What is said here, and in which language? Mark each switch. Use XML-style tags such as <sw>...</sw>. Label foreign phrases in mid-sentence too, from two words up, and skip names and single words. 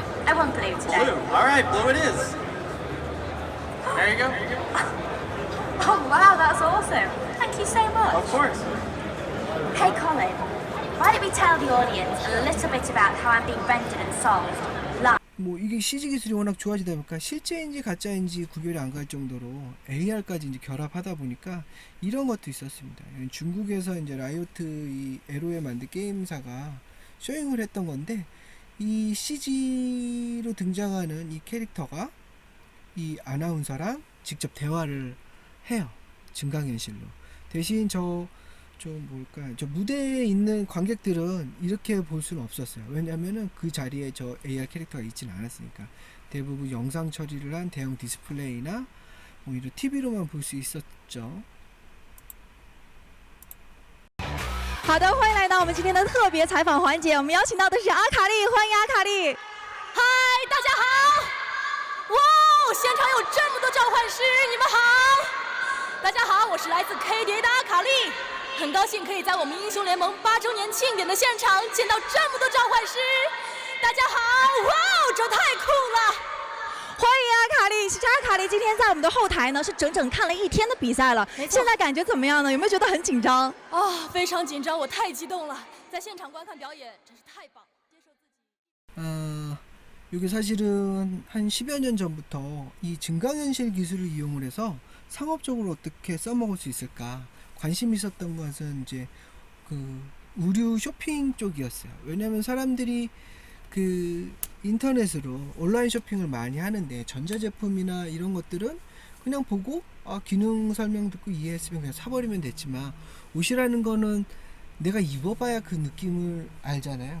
<en>I want blue today. Blue. All right, blue it is. There you go. Oh wow, that's awesome. Thank you so much. Of course. Hey Colin, why don't we tell the audience a little bit about how I'm being rendered and solved live?</en> <ko>이게 CG 기술이 워낙 좋아지다 보니까 실제인지 가짜인지 구별이 안 갈 정도로 AR까지 이제 결합하다 보니까 이런 것도 있었습니다. 중국에서 이제 라이오트 이 에로에 만든 게임사가 쇼잉을 했던 건데, 이 CG로 등장하는 이 캐릭터가 이 아나운서랑 직접 대화를 해요. 증강현실로. 대신 저 무대에 있는 관객들은 이렇게 볼 수는 없었어요. 왜냐면은 그 자리에 저 AR 캐릭터가 있지는 않았으니까. 대부분 영상 처리를 한 대형 디스플레이나 오히려 TV로만 볼 수 있었죠.</ko> <zh>好的，欢迎来到我们今天的特别采访环节。我们邀请到的是阿卡丽，欢迎阿卡丽。嗨，大家好！哇，现场有这么多召唤师，你们好！大家好，我是来自 KDA 的阿卡丽，很高兴可以在我们英雄联盟8周年庆典的现场见到这么多召唤师。大家好，哇哦，这太酷了！欢迎阿卡丽，其实阿卡丽今天在我们的后台呢是整整看了1天的比赛了，没错现在感觉怎么样呢？有没有觉得很紧張？非常紧张，我太激动了，在现场观看表演真是太棒，接受自己。</zh> <ko>이게 사실은 한 10여 년 전부터 이 증강현실 기술을 이용을 해서 상업적으로 어떻게 써먹을 수 있을까 관심이 있었던 것은 이제 그 의류 쇼핑 쪽이었어요. 왜냐하면 사람들이 그 인터넷으로 온라인 쇼핑을 많이 하는데 전자제품이나 이런 것들은 그냥 보고 기능 설명 듣고 이해했으면 그냥 사버리면 됐지만 옷이라는 거는 내가 입어봐야 그 느낌을 알잖아요.</ko>